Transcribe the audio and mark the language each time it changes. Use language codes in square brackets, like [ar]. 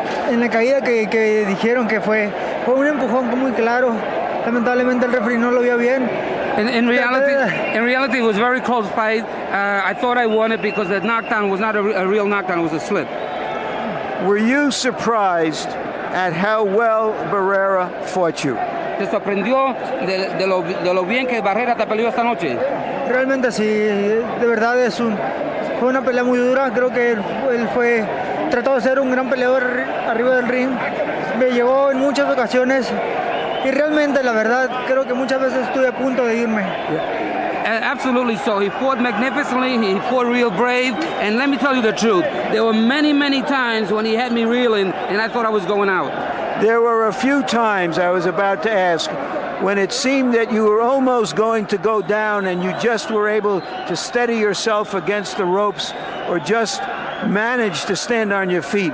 [es] En la caída que dijeron que fue un empujón muy claro. Lamentablemente el referee no lo vio bien. [en] In reality, it was a very close fight. I thought I won it because the knockdown was not a real knockdown; it was a slip. Were you surprised at how well Barrera fought you? [es] ¿Te sorprendió de lo bien que Barrera te peleó esta noche? Realmente sí, de verdad fue una pelea muy dura. Creo que él trató de ser un gran peleador arriba del ring. Me llevó en muchas ocasiones y realmente, la verdad, creo que muchas veces estuve a punto de irme. [en] Absolutely so. He fought magnificently, he fought real brave, and let me tell you the truth, there were many, many times when he had me reeling and I thought I was going out. There were a few times, I was about to ask, when it seemed that you were almost going to go down and you just were able to steady yourself against the ropes or just manage to stand on your feet.